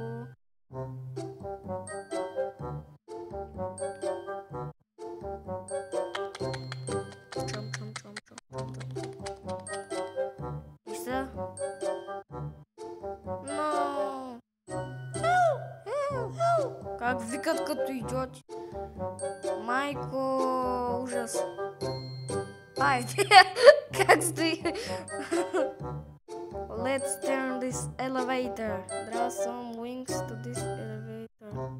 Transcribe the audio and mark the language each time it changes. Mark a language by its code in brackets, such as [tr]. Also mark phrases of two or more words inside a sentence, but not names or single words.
[bg] И сега? Но! Как викат като идиоти. Майко, ужас. Айде, как стои? [en] Let's turn this elevator. Draw some wings to this elevator.